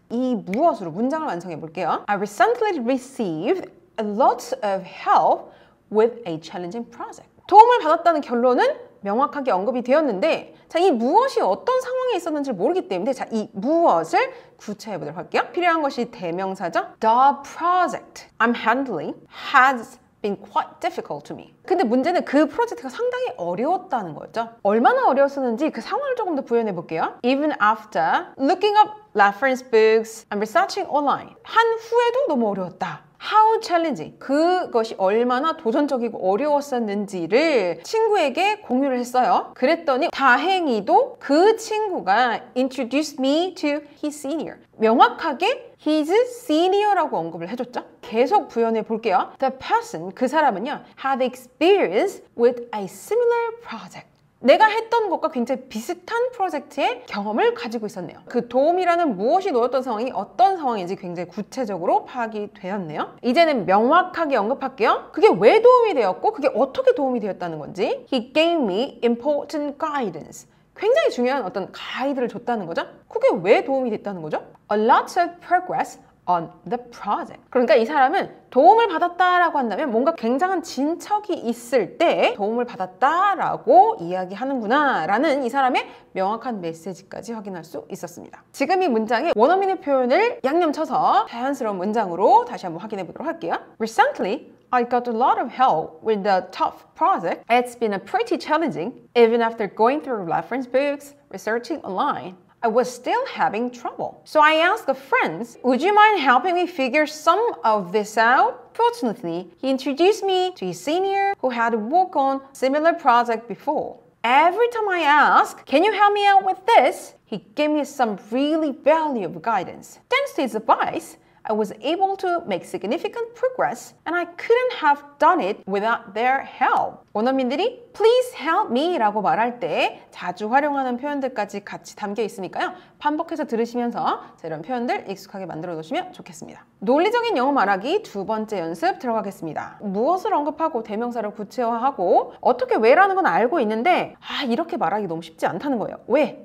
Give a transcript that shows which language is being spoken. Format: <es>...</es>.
<ko>이 무엇으로 문장을 완성해 볼게요.</ko> <en>I recently received a lot of help with a challenging project.</en> <ko>도움을 받았다는 결론은 명확하게 언급이 되었는데 자, 이 무엇이 어떤 상황에 있었는지 모르기 때문에 자, 이 무엇을 구체해 보도록 할게요. 필요한 것이 대명사죠.</ko> <en>The project I'm handling has been quite difficult to me.</en> <ko>근데 문제는 그 프로젝트가 상당히 어려웠다는 거죠. 얼마나 어려웠었는지 그 상황을 조금 더 부연해 볼게요.</ko> <en>Even after looking up reference books and researching online.</en> <ko>한 후에도 너무 어려웠다.</ko> <en>how challenging,</en> <ko>그것이 얼마나 도전적이고 어려웠었는지를 친구에게 공유를 했어요. 그랬더니 다행히도 그 친구가</ko> <en>introduced me to his senior.</en> <ko>명확하게 his senior라고 언급을 해줬죠. 계속 부연해 볼게요.</ko> <en>The person,</en> <ko>그 사람은요,</ko> <en>had experience with a similar project.</en> <ko>내가 했던 것과 굉장히 비슷한 프로젝트의 경험을 가지고 있었네요. 그 도움이라는 무엇이 놓였던 상황이 어떤 상황인지 굉장히 구체적으로 파악이 되었네요. 이제는 명확하게 언급할게요. 그게 왜 도움이 되었고 그게 어떻게 도움이 되었다는 건지.</ko> <en>He gave me important guidance.</en> <ko>굉장히 중요한 어떤 가이드를 줬다는 거죠. 그게 왜 도움이 됐다는 거죠?</ko> <en>A lot of progress on the project.</en> <ko>그러니까 이 사람은 도움을 받았다라고 한다면 뭔가 굉장한 진척이 있을 때 도움을 받았다라고 이야기하는구나 라는 이 사람의 명확한 메시지까지 확인할 수 있었습니다. 지금 이 문장에 원어민의 표현을 양념쳐서 자연스러운 문장으로 다시 한번 확인해 보도록 할게요.</ko> <en>Recently, I got a lot of help with the tough project. It's been a pretty challenging, even after going through reference books, researching online. I was still having trouble. So I asked a friend, would you mind helping me figure some of this out? Fortunately, he introduced me to his senior who had worked on a similar project before. Every time I asked, can you help me out with this? He gave me some really valuable guidance. Thanks to his advice, I was able to make significant progress and I couldn't have done it without their help.</en> <ko>원어민들이</ko> <en>please help me</en> <ko>라고 말할 때 자주 활용하는 표현들까지 같이 담겨 있으니까요. 반복해서 들으시면서 이런 표현들 익숙하게 만들어 놓으시면 좋겠습니다. 논리적인 영어 말하기 두 번째 연습 들어가겠습니다. 무엇을 언급하고 대명사를 구체화하고 어떻게 왜라는 건 알고 있는데 이렇게 말하기 너무 쉽지 않다는 거예요. 왜?</ko>